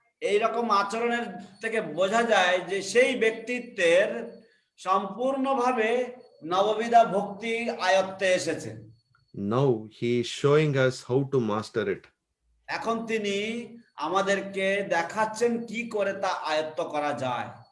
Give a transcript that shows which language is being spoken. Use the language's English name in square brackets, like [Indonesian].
[Bangla] এই রকম আচরণের থেকে বোঝা যায় যে সেই ব্যক্তিত্বের সম্পূর্ণভাবে নববিধা ভক্তি আয়ত্তে এসেছে। [English] Now he is showing us how to master it. [Bangla] এখন তিনি আমাদেরকে দেখাচ্ছেন কি করে তা আয়ত্ত করা যায়।